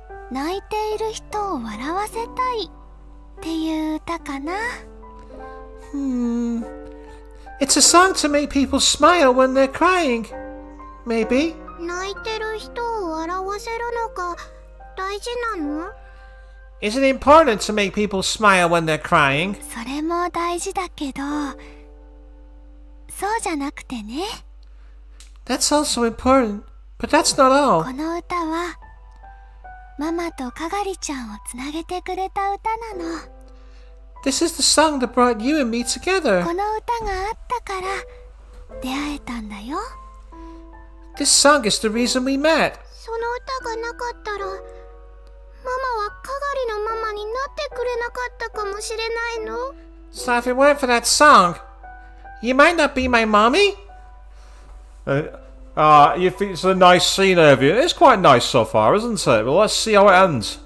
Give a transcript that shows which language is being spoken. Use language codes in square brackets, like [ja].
[ja] 泣いている人を笑わせたいっていう歌かな [en] It's a song to make people smile when they're crying. Maybe. [ja] 泣いてる人を笑わせるのが大事なの [en] Is it important to make people smile when they're crying? [ja] それも大事だけどそうじゃなくてね [en] That's also important, but that's not all. [ja] この歌はママとかがりちゃんをつなげてくれた歌なの [en] This is the song that brought you and me together. [ja] この歌があったから出会えたんだよ [en] This song is the reason we met. [ja] その歌がなかったらママはかがりのママになってくれなかったかもしれないの [en] So if it weren't for that song, you might not be my mommy? You think it's a nice scene, have you? It's quite nice so far, isn't it? Well, let's see how it ends.